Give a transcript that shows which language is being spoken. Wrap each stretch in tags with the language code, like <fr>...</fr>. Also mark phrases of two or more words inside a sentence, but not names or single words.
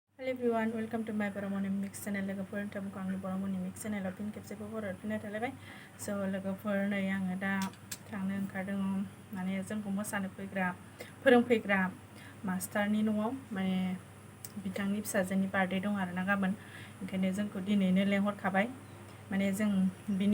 <en>everyone, welcome to my Madamni mix channel.</en> <brx>Lwgwpwr tamko angni Madamni mix channel of pin खेबसे बर फिननाय थालायबाय. So Lwgwpwr नै आङो दा थांनो ओंखारदों माने जोंखौ मोसानो फैग्रा फोरोंफैग्रा मास्टारनि न'आव माने बिथांनि फिसाजोनि बार्थडे दं आरोना गाबोन ओंखायनो जोंखौ दिनैनो लेंहरखाबाय माने जों बिनि</brx>